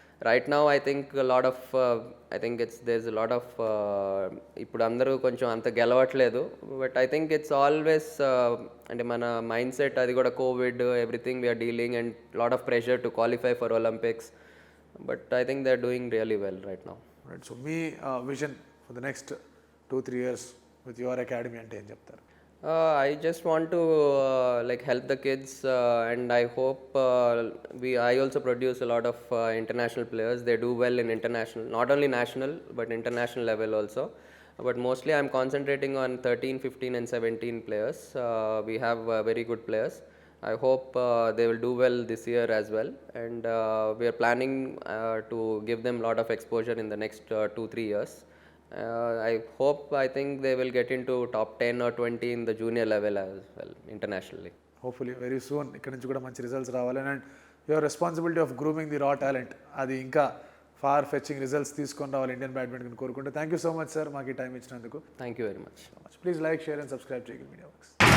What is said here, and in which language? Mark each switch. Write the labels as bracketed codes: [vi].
[en] Right now I think a lot of I think there's a lot of [te] ఇప్పుడు అందరూ కొంచెం అంత గెలవట్లేదు. [en] but I think it's always [te] అంటే మన మైండ్ సెట్ అది కూడా [en] Covid everything we are dealing and lot of pressure to qualify for Olympics. But I think they are doing really well right now. Right. [te] So మీ vision for the next 2-3 years with your academy అంటే ఏం చెప్తారు? [en] I just want to like help the kids and I hope I also produce a lot of international players. They do well in international, not only national but international level also. But mostly I'm concentrating on 13, 15 and 17 players. We have very good players. I hope they will do well this year as well, and we are planning to give them a lot of exposure in the next 2-3 years. I think they will get into top 10 or 20 in the junior level as well internationally. [te] Hopefully very soon ఇక్కడ నుంచి కూడా మంచి results రావాలి. [en] and your responsibility of grooming the raw talent [te] అది ఇంకా far fetching results తీసుకొని రావాలి ఇండియన్ బ్యాడ్మింటన్ కోరుకుంటే. Thank you so much sir మాకు ఈ టైం ఇచ్చినందుకు. [en] Thank you very much. Please like, share and subscribe to Eagle Media Works.